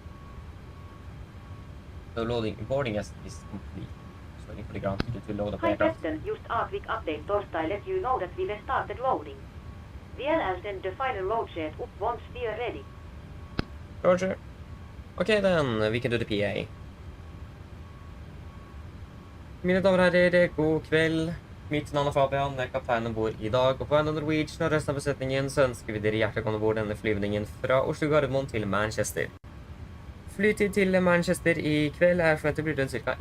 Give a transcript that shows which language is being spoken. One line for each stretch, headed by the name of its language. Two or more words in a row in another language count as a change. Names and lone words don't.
English: The boarding is complete. Just waiting for the ground crew to load up the Hi aircraft. Captain, just a quick update. Torstai let you know that we have started loading. We'll send the final load set up once we are ready. Roger. Okay then,
Norwegian: vi kan
English: do the PA.
Norwegian: Mine damer og herrer, god kveld. Mitt navn er Fabian, jeg er kaptein ombord i dag, og på vegne av Norwegian og resten av besetningen så ønsker vi dere hjertelig velkommen ombord denne flyvningen fra Oslo Gardermoen til Manchester. Flytid til Manchester i kveld er forventet blir rundt ca.